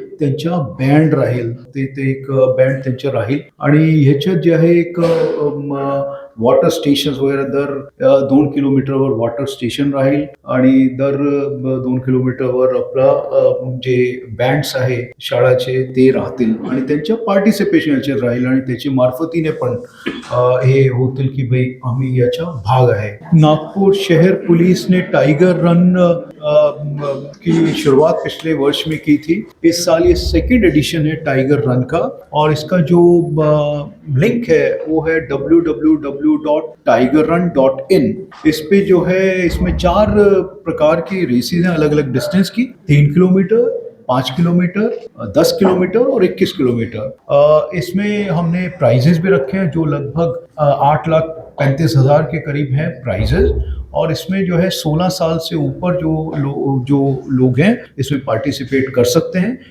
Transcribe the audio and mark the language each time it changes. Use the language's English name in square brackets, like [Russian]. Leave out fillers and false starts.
[Marathi] त्यांच्या बँड राहील, ते एक बँड त्यांच्या राहील आणि ह्याच्यात जे आहे एक वॉटर स्टेशन वगैरे दर 2 किलोमीटरवर वॉटर स्टेशन राहील आणि दर 2 किलोमीटरवर आपला जे बँड्स आहे शाळाचे ते राहतील आणि त्यांच्या पार्टिसिपेशन याच्यात राहील आणि त्याच्या मार्फतीने पण हे होतील की भाई आम्ही याचा भाग आहे. [Hindi] नागपुर शहर पुलिस ने टाइगर रन की शुरुआत पिछले वर्ष में की थी. इस साल ये सेकेंड एडिशन है टाइगर रन का और इसका जो लिंक है वो है www.tigerrun.in. इस पे जो है इसमें 4 प्रकार की रेसेस हैं अलग अलग डिस्टेंस की, 3 किलोमीटर, 5 किलोमीटर, 10 किलोमीटर और 21 किलोमीटर. इसमें हमने प्राइजेस भी रखे हैं जो लगभग 8,35,000 के करीब हैं प्राइजेस और इसमें जो है 16 साल से ऊपर जो लोग हैं इसमें पार्टिसिपेट कर सकते हैं.